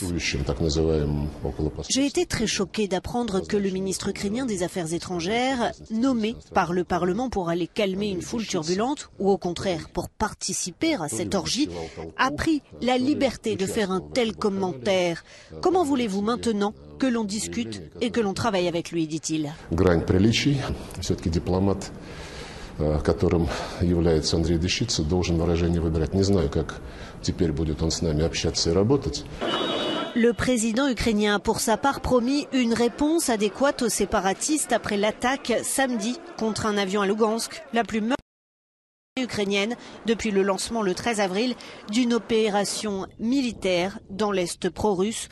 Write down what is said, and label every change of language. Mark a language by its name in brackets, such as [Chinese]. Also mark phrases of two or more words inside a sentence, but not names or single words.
[French] J'ai été très choqué d'apprendre que le ministre ukrainien des Affaires étrangères, nommé par le Parlement pour aller calmer une foule turbulente, ou au contraire pour participer à cette orgie, a pris la liberté de faire un tel commentaire. Comment voulez-vous maintenant que l'on discute et que l'on travaille avec lui, dit-il. [Russian] Которым является Андрей Дешитса, должен выражение выбирать. Не знаю, как теперь будет он с нами общаться и работать. [French] Le président ukrainien a pour sa part promis une réponse adéquate aux séparatistes après l'attaque samedi contre un avion à Lugansk, la plus meurtrière ukrainienne depuis le lancement le 13 avril d'une opération militaire dans l'est pro-russe.